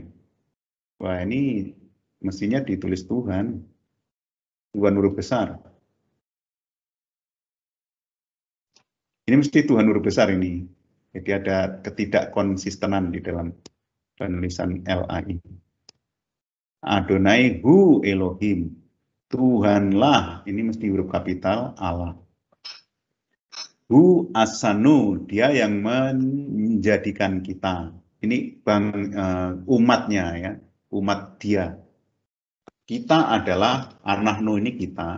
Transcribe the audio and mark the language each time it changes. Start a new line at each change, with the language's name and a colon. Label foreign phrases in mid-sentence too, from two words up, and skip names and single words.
Indonesian: Wah, ini mestinya ditulis Tuhan. Tuhan huruf besar. Ini mesti Tuhan huruf besar ini. Jadi ada ketidakkonsistenan di dalam penulisan LAI.
Hebrew: אדוני הוא אלוהים.
Indonesian: Tuhanlah, ini mesti huruf kapital Allah.
Hebrew: הוא עשנו,
Indonesian: dia yang menjadikan kita. Ini umatnya ya, umat dia. Kita adalah anahnu, ini kita.